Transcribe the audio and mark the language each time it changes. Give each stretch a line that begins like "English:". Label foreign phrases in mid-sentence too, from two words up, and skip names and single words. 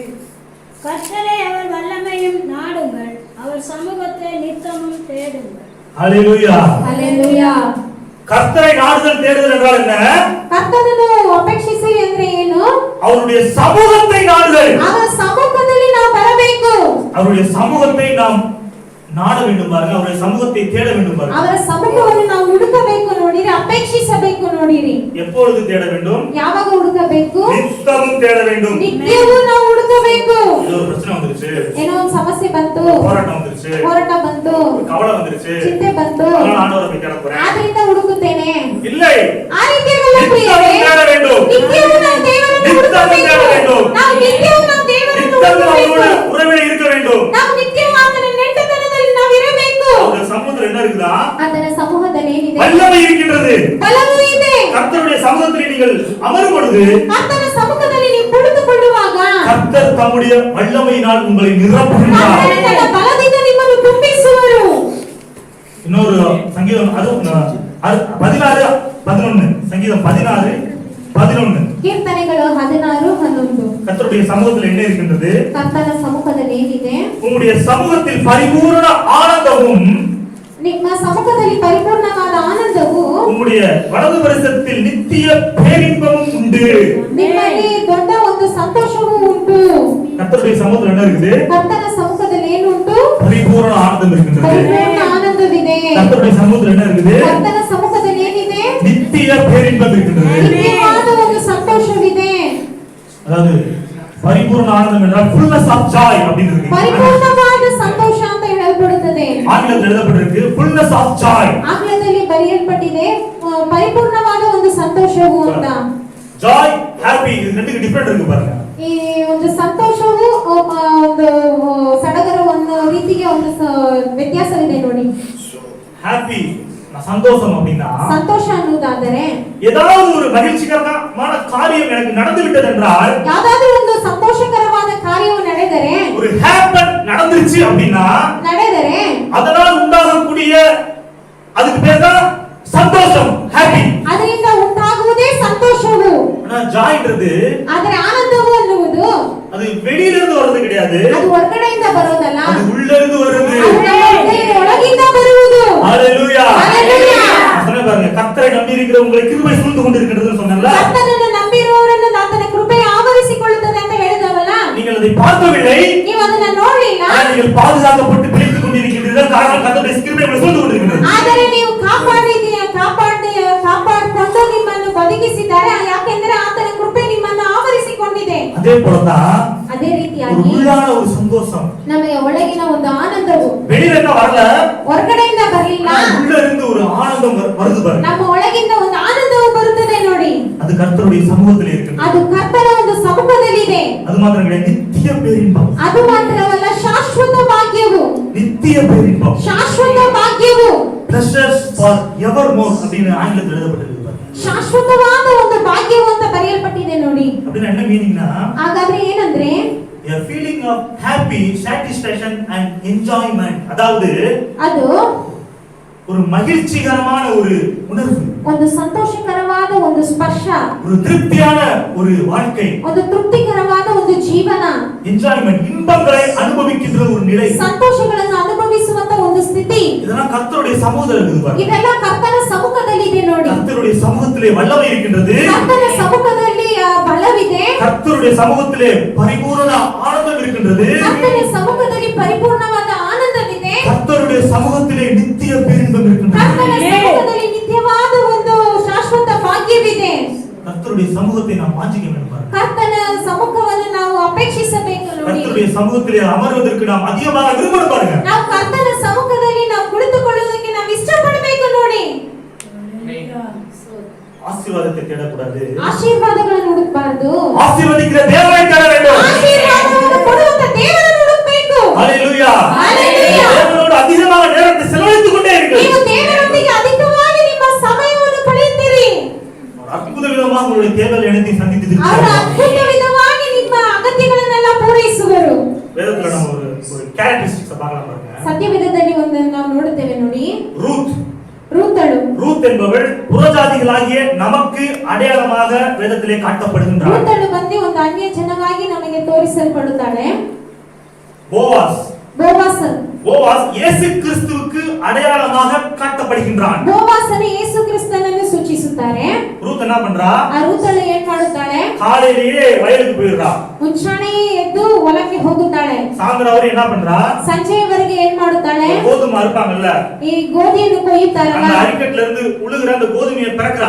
Tamil: கர்த்தரை அவர் வல்லமையும் நாடுங்கள், அவர் சமூகத்தை நித்தமும் தேடுங்கள். ஹalleluya.
Kannada: ಹಲ್ಲೆಲೂಯಾ.
Tamil: கர்த்தரை நாடுதல் தேடுதல் என்றால் என்ன?
Kannada: ಕರ್ತನನ್ನು ಅಪೇಕ್ಷಿಸಿರಿ ಅಂದ್ರೆ ಏನು?
Tamil: அவருடைய சமூகத்தை நாடுதல்.
Kannada: ಅವರ ಸಮ್ಮುಖದಲ್ಲಿ ನಾವು ಬರಬೇಕು.
Tamil: அவருடைய சமூகத்தை நாம் நாட வேண்டும் பாருங்க. அவருடைய சமூகத்தை தேட வேண்டும் பாருங்க.
Kannada: ಅವರ ಸಮ್ಮುಖವನ್ನು ನಾವು ಹುಡುಕಬೇಕು ನೋಡಿರಿ, ಅಪೇಕ್ಷಿಸಬೇಕು ನೋಡಿರಿ.
Tamil: எப்பொழுது தேட வேண்டும்?
Kannada: ಯಾವಾಗ ಹುಡುಕಬೇಕು?
Tamil: நித்தமும் தேட வேண்டும்.
Kannada: ನಿತ್ಯವೂ ನಾವು ಹುಡುಕಬೇಕು.
Tamil: இது ஒரு பிரச்சனை வந்துருச்சு,
Kannada: ಏನೋ ಒಂದು ಸಮಸ್ಯೆ ಬಂತು,
Tamil: போராட்டம் வந்துருச்சு,
Kannada: ಹೋರಾಟ ಬಂತು,
Tamil: ஒரு கவலை வந்துருச்சு,
Kannada: ಚಿಂತೆ ಬಂತು,
Tamil: அதனால ஆண்டவரை போய் தேட போறேன்.
Kannada: ಆದ್ರಿಂದ ಹುಡುಕುತ್ತೇನೆ.
Tamil: இல்லை,
Kannada: ಆ ರೀತಿಯಾಗಲ್ಲ ಪ್ರಿಯರೇ.
Tamil: நித்தமும் தேட வேண்டும்.
Kannada: ನಿತ್ಯವೂ ನಾವು ದೇವರನ್ನು
Tamil: நித்தமும்
Kannada: ಹುಡುಕಬೇಕು.
Tamil: தேட வேண்டும்.
Kannada: ನಾವು ನಿತ್ಯವೂ ನಾವು ದೇವರನ್ನು
Tamil: நித்தமும்
Kannada: ಹುಡುಕಬೇಕು.
Tamil: அவரோட உறவிலே இருக்க வேண்டும்.
Kannada: ನಾವು ನಿತ್ಯವೂ ಆತನ ನೆಂಟತನದಲ್ಲಿ ನಾವು ಇರಬೇಕು.
Tamil: அந்த சமூகத்துல என்ன இருக்குதா?
Kannada: ಆತನ ಸಮೂಹದಲ್ಲಿ ಏನಿದೆ?
Tamil: வல்லமை இருக்கின்றது.
Kannada: ಬಲವೂ ಇದೆ.
Tamil: கர்த்தருடைய சமூகத்தில் நீங்கள் அமரும் பொழுது
Kannada: ಆತನ ಸಮ್ಮುಖದಲ್ಲಿ ನೀವು ಕುಳಿತುಕೊಳ್ಳುವಾಗ
Tamil: கர்த்தர் தம்முடைய வல்லமையினால் உங்களை நிரப்புகின்றார்.
Kannada: ಆತನು ತನ್ನ ಬಲದಿಂದ ನಿಮ್ಮನ್ನು ತುಂಬಿಸುವರು.
Tamil: இன்னொரு சங்கீதம் அது 16:11. சங்கீதம் 16:11.
Kannada: ಕೀರ್ತನೆಗಳು 16:11.
Tamil: கர்த்தருடைய சமூகத்தில் என்ன இருக்கின்றது?
Kannada: ಕರ್ತನ ಸಮ್ಮುಖದಲ್ಲಿ ಏನಿದೆ?
Tamil: உங்களுடைய சமூகத்தில் பரிபூரண ஆனந்தமும்
Kannada: ನಿಮ್ಮ ಸಮ್ಮುಖದಲ್ಲಿ ಪರಿಪೂರ್ಣವಾದ ಆನಂದವು,
Tamil: உங்களுடைய வலது பரிசத்தில் நித்திய பேரின்பமும் உண்டு.
Kannada: ನಿಮ್ಮಲ್ಲಿ ದೊಡ್ಡ ಒಂದು ಸಂತೋಷವೂ ಉಂಟು.
Tamil: கர்த்தருடைய சமூகத்தில் என்ன இருக்குது?
Kannada: ಕರ್ತನ ಸಮ್ಮುಖದಲ್ಲಿ ಏನು ಉಂಟು?
Tamil: பரிபூரண ஆனந்தம் இருக்கின்றது.
Kannada: ಪರಿಪೂರ್ಣ ಆನಂದವಿದೆ.
Tamil: கர்த்தருடைய சமூகத்தில் என்ன இருக்குது?
Kannada: ಕರ್ತನ ಸಮ್ಮುಖದಲ್ಲಿ ಏನಿದೆ?
Tamil: நித்திய பேரின்பம் இருக்கின்றது.
Kannada: ನಿತ್ಯವಾದ ಒಂದು ಸಂತೋಷವಿದೆ.
Tamil: அதாவது பரிபூரண ஆனந்தம் என்றால்
English: fullness of joy
Tamil: அப்படின்னு இருக்கு.
Kannada: ಪರಿಪೂರ್ಣವಾದ ಸಂತೋಷ ಅಂತ ಹೇಳಲ್ಪಡುತ್ತದೆ.
Tamil: ஆங்கிலத்தில் எழுதப்பட்டிருக்கு
English: fullness of joy.
Kannada: ಆಂಗ್ಲದಲ್ಲಿ ಬರೆಯಲ್ಪಟ್ಟಿದೆ ಪರಿಪೂರ್ಣವಾದ ಒಂದು ಸಂತೋಷವು ಅಂತ.
English: joy happy
Tamil: இது ரெண்டுக்கு டிஃபரெண்ட் இருக்கு பாருங்க.
Kannada: ಈ ಒಂದು ಸಂತೋಷವು ಒಂದು ಸಡಗರ ಒಂದು ರೀತಿಗೆ ಒಂದು ವ್ಯತ್ಯಾಸವಿದೆ ನೋಡಿ.
Tamil: ஹாப்பி சந்தோஷம் அப்படின்னா
Kannada: ಸಂತೋಷ ಅನ್ನುವುದಾದರೆ
Tamil: ஏதாவது ஒரு மகிழ்ச்சிகரமான காரியம் எனக்கு நடந்து விட்டது என்றால்,
Kannada: ಯಾವುದಾದ್ರೂ ಒಂದು ಸಂತೋಷಕರವಾದ ಕಾರ್ಯವು ನಡೆದರೆ,
Tamil: ஒரு ஹேப்பன் நடந்துருச்சு அப்படின்னா
Kannada: ನಡೆದರೆ
Tamil: அதனால் உண்டாகக்கூடிய அதுக்கு பேர் தான் சந்தோஷம், ஹாப்பி.
Kannada: ಅದರಿಂದ ಉಂಟಾಗುವುದೇ ಸಂತೋಷವು.
Tamil: ஆனா ஜாய்ன்றது
Kannada: ಆದರೆ ಆನಂದವು ಅನ್ನುವುದು
Tamil: அது வெளியில இருந்து வர்றது கிடையாது,
Kannada: ಅದು ಹೊರಗಡೆಯಿಂದ ಬರೋದಲ್ಲ,
Tamil: அது உள்ள ಇருந்து வருது.
Kannada: ಅದು ನಮ್ಮ ಹೃದಯದ ಒಳಗಿಂದ ಬರುವುದು.
Tamil: ஹalleluya. ஹalleluya. சொன்ன பாருங்க, கர்த்தரை நம்பி இருக்கிற உங்களை கிருபை சூழ்ந்து கொண்டிருக்கிறது சொன்னேன்ல.
Kannada: ಕರ್ತನನ್ನು ನಂಬಿರುವವರನ್ನು ಆತನ ಕೃಪೆ ಆವರಿಸಿಕೊಳ್ಳುತ್ತದೆ ಅಂತ ಹೇಳಿದವಲ್ಲ.
Tamil: நீங்கள் அதை பார்க்கவில்லை,
Kannada: ನೀವು ಅದನ್ನ ನೋಡಲಿಲ್ಲ,
Tamil: நீங்கள் பாதுகாக்கப்பட்டு பிழைத்துக் கொண்டிருக்கிறீர்கள். காரணம் கர்த்தருடைய கிருபை உங்களை சூழ்ந்து கொண்டிருக்கிறது.
Kannada: ಆದರೆ ನೀವು ಕಾಪಾಡಿಕೊಂಡು ನಿಮ್ಮನ್ನು ಬದುಕಿಸಿದ್ದಾರೆ, ಯಾಕೆಂದರೆ ಆತನ ಕೃಪೆ ನಿಮ್ಮನ್ನು ಆವರಿಸಿಕೊಂಡಿದೆ.
Tamil: அதே போலதான்
Kannada: ಅದೇ
Tamil: ஒரு
Kannada: ರೀತಿಯಾಗಿ
Tamil: உள்ளான ஒரு சந்தோஷம்
Kannada: ನಮಗೆ ಒಳಗಿನ ಒಂದು ಆನಂದವು
Tamil: வெளியில என்ன வரல,
Kannada: ಹೊರಗಡೆಯಿಂದ ಬರಲಿಲ್ಲ,
Tamil: உள்ள இருந்து ஒரு ஆனந்தம் வருது பாருங்க.
Kannada: ನಮ್ಮ ಒಳಗಿಂದ ಒಂದು ಆನಂದವು ಬರುತ್ತದೆ ನೋಡಿ.
Tamil: அது கர்த்தருடைய சமூகத்தில் இருக்கிறது.
Kannada: ಅದು ಕರ್ತನ ಒಂದು ಸಮ್ಮುಖದಲ್ಲಿದೆ.
Tamil: அது மாத்திரம் கிடையாது, நித்திய பேரின்பம்.
Kannada: ಅದು ಮಾತ್ರವಲ್ಲ, ಶಾಶ್ವತ ಭಾಗ್ಯವು,
Tamil: நித்திய பேரின்பம்,
Kannada: ಶಾಶ್ವತ ಭಾಗ್ಯವು,
English: treasures for evermore
Tamil: அப்படின்னு ஆங்கிலத்தில் எழுதப்பட்டிருக்கு பாருங்க.
Kannada: ಶಾಶ್ವತವಾದ ಒಂದು ಭಾಗ್ಯವು ಅಂತ ಬರೆಯಲ್ಪಟ್ಟಿದೆ ನೋಡಿ.
Tamil: அப்படின்னா என்ன மீனிங்னா,
Kannada: ಹಾಗಾದ್ರೆ ಏನಂದ್ರೆ
English: a feeling of happy satisfaction and enjoyment,
Tamil: அதாவது
Kannada: ಅದು
Tamil: ஒரு மகிழ்ச்சிகரமான ஒரு உணர்வு,
Kannada: ಒಂದು ಸಂತೋಷಕರವಾದ ಒಂದು ಸ್ಪರ್ಶ,
Tamil: ஒரு திருப்தியான ஒரு வாழ்க்கை,
Kannada: ಒಂದು ತೃಪ್ತಿಕರವಾದ ಒಂದು ಜೀವನ,
Tamil: என்ஜாய்மெண்ட், இன்பங்களை அனுபவிக்கின்ற ஒரு நிலை,
Kannada: ಸಂತೋಷಗಳನ್ನು ಅನುಭವಿಸುವಂತ ಒಂದು ಸ್ಥಿತಿ.
Tamil: இதெல்லாம் கர்த்தருடைய சமூகத்தில் இருக்குது பாருங்க.
Kannada: ಇದೆಲ್ಲ ಕರ್ತನ ಸಮ್ಮುಖದಲ್ಲಿ ಇದೆ ನೋಡಿ.
Tamil: கர்த்தருடைய சமூகத்திலே வல்லமை இருக்கின்றது,
Kannada: ಕರ್ತನ ಸಮ್ಮುಖದಲ್ಲಿ ಬಲವಿದೆ,
Tamil: கர்த்தருடைய சமூகத்திலே பரிபூரண ஆனந்தம் இருக்கின்றது,
Kannada: ಕರ್ತನ ಸಮ್ಮುಖದಲ್ಲಿ ಪರಿಪೂರ್ಣವಾದ ಆನಂದವಿದೆ,
Tamil: கர்த்தருடைய சமூகத்திலே நித்திய பேரின்பம் இருக்கின்றது.
Kannada: ಕರ್ತನ ಸಮ್ಮುಖದಲ್ಲಿ ನಿತ್ಯವಾದ ಒಂದು ಶಾಶ್ವತ ಭಾಗ್ಯವಿದೆ.
Tamil: கர்த்தருடைய சமூகத்தை நாம் வாஞ்சிக்க வேண்டும் பாருங்க.
Kannada: ಕರ್ತನ ಸಮ್ಮುಖವನ್ನು ನಾವು ಅಪೇಕ್ಷಿಸಬೇಕು ನೋಡಿ.
Tamil: கர்த்தருடைய சமூகத்திலே அமர்வதற்கு நாம் அதிகமாக விரும்பணும் பாருங்க.
Kannada: ನಾವು ಕರ್ತನ ಸಮ್ಮುಖದಲ್ಲಿ ನಾವು ಕುಳಿತುಕೊಳ್ಳುವುದಕ್ಕೆ ನಾವು ಇಷ್ಟಪಡಬೇಕು ನೋಡಿ.
Tamil: ஆசீர்வாதத்தை தேடக்கூடாது,
Kannada: ಆಶೀರ್ವಾದಗಳನ್ನು ಹುಡುಕಬಾರದು,
Tamil: ஆசீர்வதிக்கிற தேவனை தேட வேண்டும்.
Kannada: ಆಶೀರ್ವಾದವನ್ನು ಕೊಡುವಂತ ದೇವರನ್ನು ಹುಡುಕಬೇಕು.
Tamil: ஹalleluya. ஹalleluya. தேவனோடு அதிகமாக நேரத்தை செலவழித்துக் கொண்டே இருங்கள்.
Kannada: ನೀವು ದೇವರೊಂದಿಗೆ ಅಧಿಕವಾಗಿ ನಿಮ್ಮ ಸಮಯವನ್ನು ಕಳೆಯುತ್ತೀರಿ.
Tamil: அற்புத விதமாக உங்களுடைய தேவைகள் அனைத்தையும் சந்தித்து
Kannada: ಅವರು
Tamil: இருக்கிறார்.
Kannada: ಅದ್ಭುತ ವಿಧವಾಗಿ ನಿಮ್ಮ ಅಗತ್ಯಗಳನ್ನೆಲ್ಲ ಪೂರೈಸುವರು.
Tamil: வேதத்துல நம்ம ஒரு கேரக்டரிஸ்டிக்ஸ் பார்க்கலாம் பாருங்க.
Kannada: ಸತ್ಯವೇದದಲ್ಲಿ ಒಂದು ನಾವು ನೋಡುತ್ತೇವೆ ನೋಡಿ.
Tamil: ரூத்
Kannada: ರೂತ್
Tamil: என்பவள் புறஜாதிகளாகிய நமக்கு அடையாளமாக வேதத்திலே காட்டப்படுகின்றாள்.
Kannada: ರೂತಳು ಬಂದು ಒಂದು ಅನ್ಯ ಜನವಾಗಿ ನಮಗೆ ತೋರಿಸಲ್ಪಡುತ್ತಾಳೆ.
Tamil: போவாஸ் இயேசு கிறிஸ்துவுக்கு அடையாளமாக காட்டப்படுகின்றான்.
Kannada: ಬೋವಾಸನು ಯೇಸು ಕ್ರಿಸ್ತನನ್ನು ಸೂಚಿಸುತ್ತಾರೆ.
Tamil: ரூத் என்ன பண்றா?
Kannada: ಆ ರೂತಳು ಏನು ಮಾಡುತ್ತಾಳೆ?
Tamil: காலையிலேயே வயலுக்கு போயிடுறா.
Kannada: ಮುಂಚಾನೆಯೇ ಎದ್ದು ಹೊಲಕ್ಕೆ ಹೋಗುತ್ತಾಳೆ.
Tamil: சாயந்தரம் வரை என்ன பண்றா?
Kannada: ಸಂಜೆಯವರೆಗೆ ಏನು ಮಾಡುತ್ತಾಳೆ?
Tamil: கோதுமை அறுப்பாங்கல்ல,
Kannada: ಈ ಗೋಧಿಯನ್ನು ಕೊಯ್ಯುತ್ತಾರಲ್ಲ,
Tamil: அந்த அரிக்கட்ல இருந்து உழுகுற அந்த கோதுமையை பிறக்குறா.